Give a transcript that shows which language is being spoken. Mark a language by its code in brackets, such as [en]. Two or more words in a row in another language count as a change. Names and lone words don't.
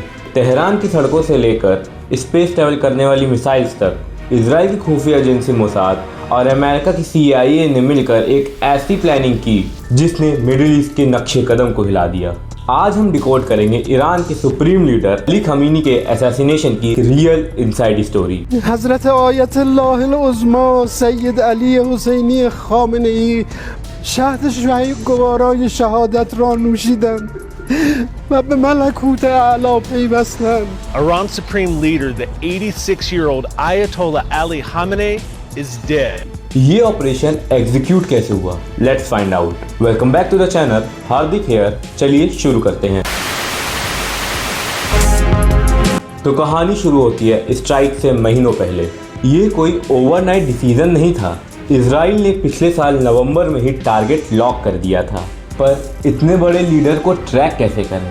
[hi] तेहरान की सड़कों से लेकर [en] space travel [hi] करने वाली मिसाइल्स तक इजराइल की खुफिया एजेंसी मोसाद और अमेरिका की CIA ने मिलकर एक ऐसी प्लानिंग की जिसने मिडिल ईस्ट के नक्शे कदम को हिला दिया। आज हम डिकोड करेंगे ईरान के [en] supreme leader [hi] अली खमीनी के असैसिनेशन की [en] real inside story. [fa] حضرت آیت الله العظمی سید علی حسینی خامنه ای شهد گوارای شهادت را نوشیدند و به ملکوت اعلی پیوستند. [en] Iran's supreme leader, the 86-year-old Ayatollah Ali Khamenei, is dead. [hi] ये [en] operation execute [hi] कैसे हुआ? [en] let's find out. welcome back to the channel, Hardik here. [hi] चलिए शुरू करते हैं। तो कहानी शुरू होती है स्ट्राइक से महीनों पहले। ये कोई [en] overnight decision [hi] नहीं था। इजराइल ने पिछले साल नवंबर में ही [en] target lock [hi] कर दिया था, पर इतने बड़े लीडर को ट्रैक कैसे करें?